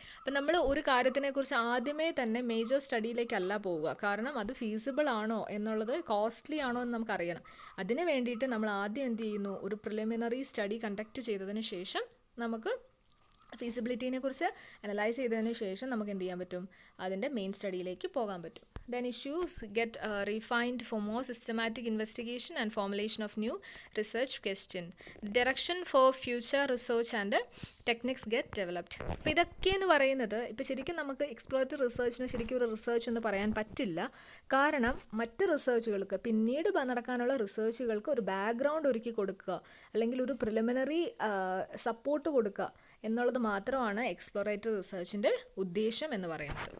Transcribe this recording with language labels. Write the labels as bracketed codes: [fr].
[ml] അപ്പം നമ്മൾ ഒരു കാര്യത്തിനെക്കുറിച്ച് ആദ്യമേ തന്നെ മേജർ സ്റ്റഡിയിലേക്കല്ല പോവുക. കാരണം അത് ഫീസിബിൾ ആണോ എന്നുള്ളത്, കോസ്റ്റ്ലി ആണോ എന്ന് നമുക്കറിയണം. അതിന് വേണ്ടിയിട്ട് നമ്മൾ ആദ്യം എന്ത് ചെയ്യുന്നു, ഒരു പ്രിലിമിനറി സ്റ്റഡി കണ്ടക്ട് ചെയ്തതിന് ശേഷം നമുക്ക് ഫീസിബിലിറ്റീനെ കുറിച്ച് അനലൈസ് ചെയ്തതിന് ശേഷം നമുക്ക് എന്ത് ചെയ്യാൻ പറ്റും, അതിൻ്റെ മെയിൻ സ്റ്റഡിയിലേക്ക് പോകാൻ പറ്റും. [en] Then issues get refined for more systematic investigation and formulation of new research question. Direction for future research and techniques get developed. [ml] അപ്പോൾ ഇതൊക്കെയെന്ന് പറയുന്നത് ഇപ്പോൾ ശരിക്കും നമുക്ക് എക്സ്പ്ലോറേറ്ററി റിസർച്ചിന് ശരിക്കും ഒരു റിസർച്ച് എന്ന് പറയാൻ പറ്റില്ല. കാരണം മറ്റ് റിസർച്ചുകൾക്ക്, പിന്നീട് നടക്കാനുള്ള റിസർച്ചുകൾക്ക് ഒരു ബാക്ക്ഗ്രൗണ്ട് ഒരുക്കി കൊടുക്കുക, അല്ലെങ്കിൽ ഒരു പ്രിലിമിനറി സപ്പോർട്ട് കൊടുക്കുക എന്നുള്ളത് മാത്രമാണ് എക്സ്പ്ലോറേറ്ററി റിസർച്ചിൻ്റെ ഉദ്ദേശം എന്ന് പറയുന്നത്.